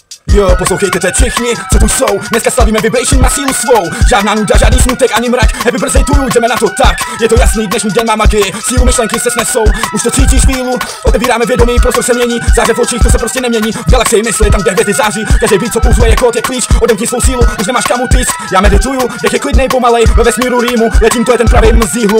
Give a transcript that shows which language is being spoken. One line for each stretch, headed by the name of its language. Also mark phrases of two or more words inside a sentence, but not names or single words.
Czech: Jo, poslouchejte teď všichni, co tu jsou. Dneska slavíme vibration na sílu svou. Žádná nuda, žádný smutek ani mrak.
English: Happy birthday to you,
Czech: jdeme na to tak. Je to jasný, dnešní den má magii. Sílu myšlenky se snesou, už to cítíš chvílu. Otevíráme vědomí, prostor se mění. Zářev v očích, to se prostě nemění. V galaxii mysli, tam kde hvězdy září. Každý beat, co pulzuje, je kód, je klíč. Odemkni svou sílu, už nemáš kam utíct. Já medituju, dech je klidnej, pomalej. Ve vesmíru rýmu, letím, to je ten pravý mzí hluk.